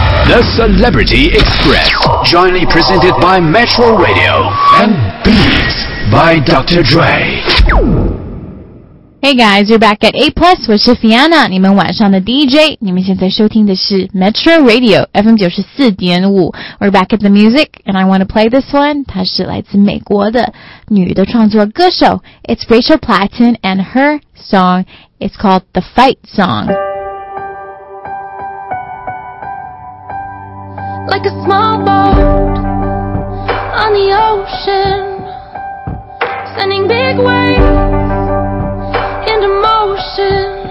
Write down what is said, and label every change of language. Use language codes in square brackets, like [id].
[en] The Celebrity Express, jointly presented by Metro Radio and Beats by Dr. Dre. Hey guys, you're back at A+. [zh] 我是 Fiona, 你们晚上的 DJ. 你们现在收听的是 Metro Radio FM94.5. [en] We're back at the music, and I want to play this one. [zh] 它是来自美国的女的创作歌手. [en] It's Rachel Platten, and her song is called The Fight Song. Like a small boat on the ocean, sending big waves into motion.